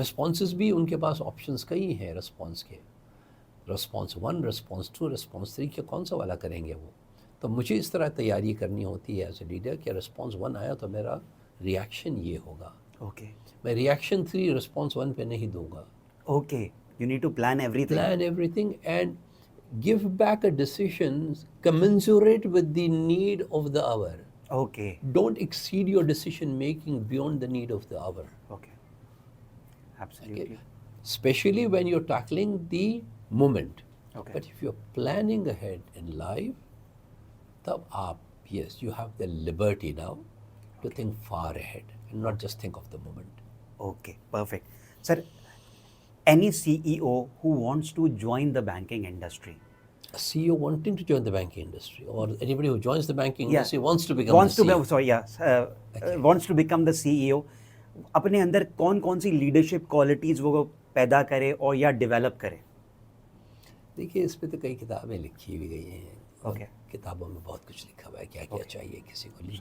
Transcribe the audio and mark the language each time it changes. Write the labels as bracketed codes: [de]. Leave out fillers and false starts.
[ur] Responses بھی ان کے پاس options کئی ہیں رسپانس کے، رسپانس 1، رسپانس 2، رسپانس 3 کے کون سا والا کریں گے وہ. تو مجھے اس طرح تیاری کرنی ہوتی ہے ایز اے لیڈر کہ رسپانس 1 آیا تو میرا ریاکشن یہ ہوگا. اوکے میں ریاکشن 3 رسپانس 1 پہ نہیں دوں گا. [en] Okay you need to plan everything. Plan everything and give back a decision commensurate with the need of the hour. [ur] Okay [en] Don't exceed your decision making beyond the need of the hour. Okay absolutely. Especially when you're tackling the moment. [ur] Okay [en] But if you're planning ahead in life, [ur] tab aap, [en] yes, you have the liberty now to think far ahead and not just think of the moment. Okay perfect. Sir any CEO who wants to join the banking industry, A CEO wanting to join the banking industry or anybody who joins the banking industry wants to become wants the to CEO. be, sorry, yeah, wants to become the CEO, [ur] اپنے اندر کون کون سی leadership qualities وہ پیدا کرے اور یا develop کرے؟ دیکھیے اس پہ تو کئی کتابیں لکھی ہوئی گئی ہیں. اوکے کتابوں میں بہت کچھ لکھا ہوا ہے کیا کیا چاہیے کسی کو لیڈر